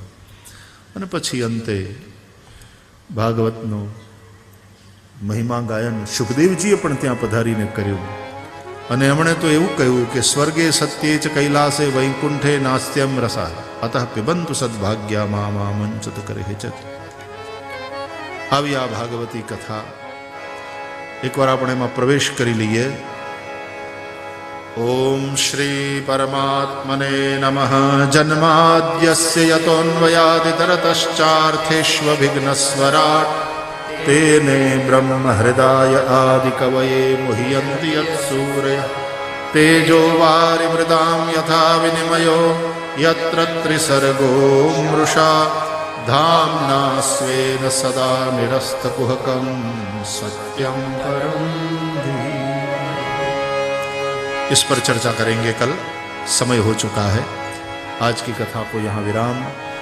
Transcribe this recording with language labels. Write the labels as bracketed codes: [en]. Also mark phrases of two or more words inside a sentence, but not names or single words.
[gu] અને પછી અંતે ભાગવતનો મહિમા ગાયન સુખદેવજીએ પણ ત્યાં પધારીને કર્યું અને એમણે તો એવું કહ્યું કે [sa] સ્વર્ગે સત્યે ચ કૈલાસે વૈકુંઠે નાસ્ત્યમ રસા અતઃ પિબંતુ સદભાગ્યા મા મંચત કરે હેચત। [gu] આવી આ ભાગવતી કથા એકવાર આપણે એમાં પ્રવેશ કરી લઈએ। [sa] ओम श्री परमात्मने नमः। जन्माद्यस्य यतोऽन्वयादितरतश्चार्थेष्वभिघ्नस्वराट् तेने ब्रह्म हृदाय आदिकवये मुह्यन्ति यत्सूरयः तेजो वारिमृदां यथा विनिमयो यत्र त्रिसर्गो मृषा धाम्ना स्वेन सदा निरस्तकुहकं सत्यं परं धीमहि। [hi] इस पर चर्चा करेंगे कल, समय हो चुका है। आज की कथा को यहाँ विराम।